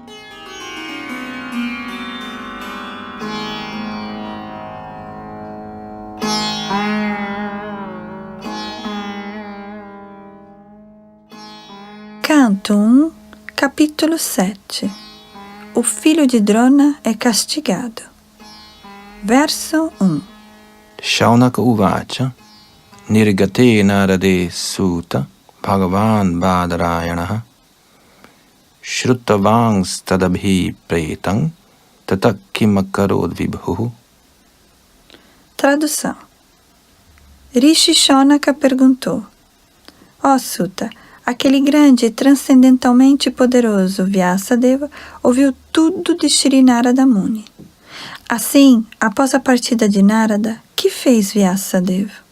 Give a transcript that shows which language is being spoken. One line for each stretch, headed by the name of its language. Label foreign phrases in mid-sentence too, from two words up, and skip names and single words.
Portuguese: Canto 1, capítulo 7. O filho de Drona é castigado. Verso 1.
Sanskrit: शौनक उवाच निर्गते नारदे सूत भगवान् बादरायणह श्रुतवांस् तदभि प्रेतङ् ततकिमकरोद् विभु.
Portuguese: Tradução. Rishi Shaunaka perguntou: Ó Suta, aquele grande e transcendentalmente poderoso Vyasadeva ouviu tudo de Shri Narada Muni. Assim, após a partida de Narada, que fez Vyasadeva?